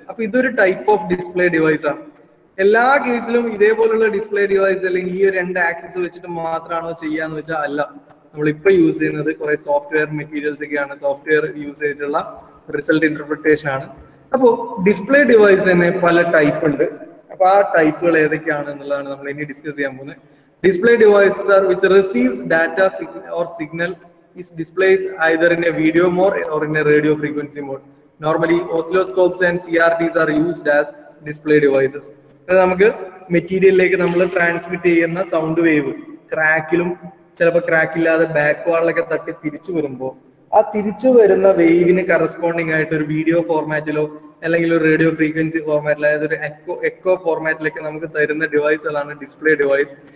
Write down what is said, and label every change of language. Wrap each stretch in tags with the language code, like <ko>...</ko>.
<ml>അപ്പൊ ഇതൊരു type of display device ആണ്. എല്ലാ കേസിലും ഇതേപോലുള്ള ഡിസ്പ്ലേ ഡിവൈസ് അല്ലെങ്കിൽ ഈ 2 ആക്സിസ് വെച്ചിട്ട് മാത്രമാണോ ചെയ്യാന്ന് വെച്ചാൽ അല്ല. നമ്മളിപ്പോ യൂസ് ചെയ്യുന്നത് കുറെ സോഫ്റ്റ്വെയർ മെറ്റീരിയൽസ് ഒക്കെയാണ്, സോഫ്റ്റ്വെയർ യൂസ് ചെയ്തിട്ടുള്ള റിസൾട്ട് ഇന്റർപ്രിട്ടേഷൻ ആണ്. അപ്പോൾ ഡിസ്പ്ലേ ഡിവൈസ് തന്നെ പല ടൈപ്പ് ഉണ്ട്. അപ്പൊ ആ ടൈപ്പുകൾ ഏതൊക്കെയാണ് എന്നുള്ളതാണ് നമ്മൾ ഇനി ഡിസ്കസ് ചെയ്യാൻ പോകുന്നത്.</ml> <en>Display devices are which receives data or signal is displays either in a video mode or in a radio frequency mode. Normally oscilloscopes and CRTs are used as display devices.</en> <ml>നമുക്ക് മെറ്റീരിയലിലേക്ക് നമ്മൾ transmit ചെയ്യുന്ന sound wave ക്രാക്കിലും ചിലപ്പോൾ ക്രാക്കില്ലാതെ back വാളിലൊക്കെ തട്ടി തിരിച്ചു വരുമ്പോൾ ആ തിരിച്ചു വരുന്ന വേവിന് കറസ്പോണ്ടിങ് ആയിട്ട് ഒരു വീഡിയോ ഫോർമാറ്റിലോ അല്ലെങ്കിൽ ഒരു റേഡിയോ ഫ്രീക്വൻസി ഫോർമാറ്റിലോ അതായത് ഒരു എക്കോ ഫോർമാറ്റിലൊക്കെ നമുക്ക് തരുന്ന ഡിവൈസുകളാണ് ഡിസ്പ്ലേ ഡിവൈസ്.</ml>